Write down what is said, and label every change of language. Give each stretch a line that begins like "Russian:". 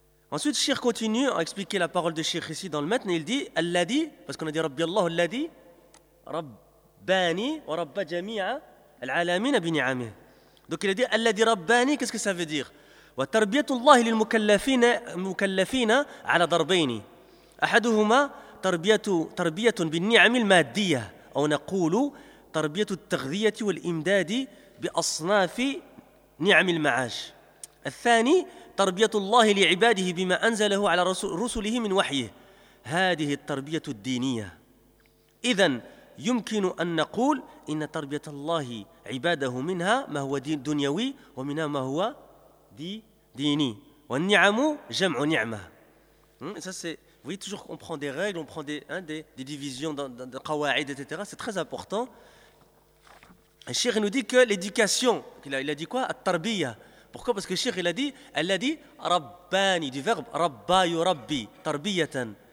French: Ensuite, Shir continue à expliquer la parole de Shir ici dans le matin. Il dit Al-Ladi, parce qu'on a dit Rabbi Allah,
Arabic: Al-Ladi, Rabbani, wa Rabba Jami'a, Al-Alamin, Abini'ami.
French: Donc il a dit
Arabic: Al-Ladi Rabbani,
French: qu'est-ce que ça veut dire?
Arabic: Wa tarbiyatullahi lil-mukallafina ala darbaini. Ahaduhuma, تربية بالنعم المادية أو نقول تربية التغذية والإمداد بأصناف نعم المعاش. الثاني تربية الله لعباده بما أنزله على رسله من وحيه. هذه التربية الدينية. إذن يمكن أن نقول إن تربية الله عباده منها ما هو دنيوي ومنها ما هو ديني. والنعم جمع نعمة.
French: Vous voyez, toujours on prend des règles, on prend des divisions, des qawa'id, etc. C'est très important. Cheikh nous dit que l'éducation, il a dit quoi? At-tarbiya. Pourquoi? Parce que Cheikh il a dit rabbani, du verbe
Arabic: rabbayu rabbi, tarbiyatan.